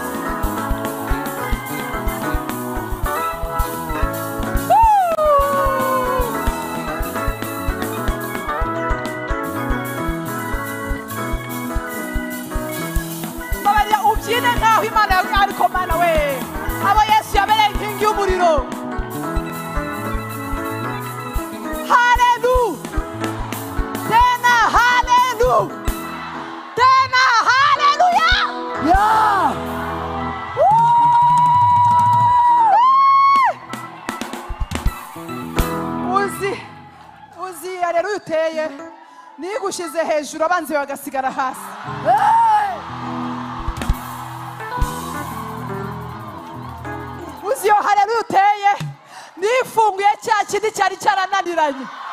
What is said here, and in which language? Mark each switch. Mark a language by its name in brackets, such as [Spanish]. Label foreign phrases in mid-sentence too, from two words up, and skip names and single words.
[Kinyarwanda] babarira ubyine nkaho Imana yawe ariko mana we abo Yesu yabereye inkingi y'umuriro. [Swahili] Hallelujah tena hallelujah tena hallelujah [English] Yeah. [Kinyarwanda] uzi haleluya uteye nigushize hejuru abanzi bagasigara hasi. Uzi yo haleluya uteye nifunguye cya kindi cyari cyarananiranye.